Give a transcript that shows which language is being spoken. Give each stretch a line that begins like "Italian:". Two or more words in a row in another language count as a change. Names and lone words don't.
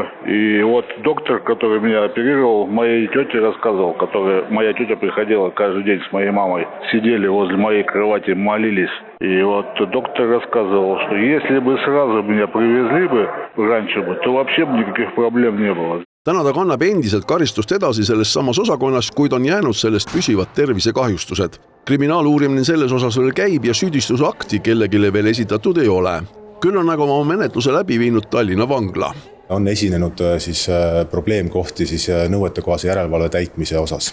Russian: И вот доктор, который меня оперировал, моей тете рассказывал, моя тетя приходила каждый день с моей мамой. Сидели возле моей кровати, молились. И вот доктор рассказывал, что если бы сразу меня привезли бы раньше, то вообще бы никаких проблем не было.
Estonian: Täna ta kannab endiselt karistust edasi selles samas osakonnas, kuid on jäänud sellest püsivad tervisekahjustused. Kriminaaluurimine selles osas veel käib ja süüdistusakti kellegile veel esitatud ei ole. Küll on aga oma menetluse läbi viinud Tallinna vangla. On esinenud probleemkohti nõuetekohase järelevalve täitmise osas.